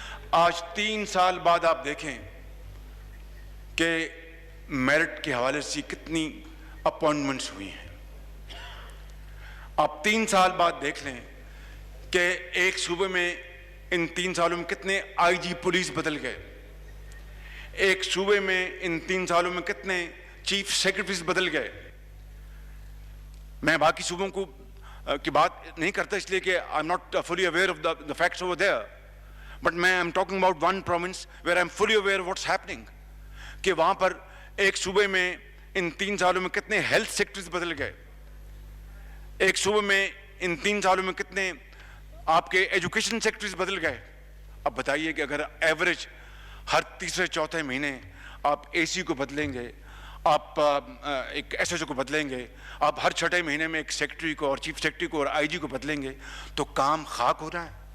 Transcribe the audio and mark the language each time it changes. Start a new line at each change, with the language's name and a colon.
Urdu: آج 3 سال بعد آپ دیکھیں کہ میرٹ کے حوالے سے کتنی اپوائنٹمنٹس ہوئی ہیں. آپ 3 سال بعد دیکھ لیں کہ ایک صوبے میں ان 3 سالوں میں کتنے IG پولیس بدل گئے، ایک صوبے میں ان 3 سالوں میں کتنے چیف سیکرٹریز بدل گئے. میں باقی صوبوں کی بات نہیں کرتا اس لیے کہ
English: I'm not fully aware of the facts over there, but I'm talking about one province where I'm fully aware of what's happening.
Urdu: کہ وہاں پر ایک صوبے میں ان 3 سالوں میں کتنے ہیلتھ سیکٹرز بدل گئے، ایک صوبے میں ان 3 سالوں میں کتنے آپ کے ایجوکیشن سیکٹرز بدل گئے. اب بتائیے کہ اگر ایوریج ہر تیسرے چوتھے مہینے آپ AC کو بدلیں گے، آپ ایک SHO کو بدلیں گے، آپ ہر چھٹے مہینے میں ایک سیکرٹری کو اور چیف سیکرٹری کو اور IG کو بدلیں گے، تو کام خاک ہو رہا ہے.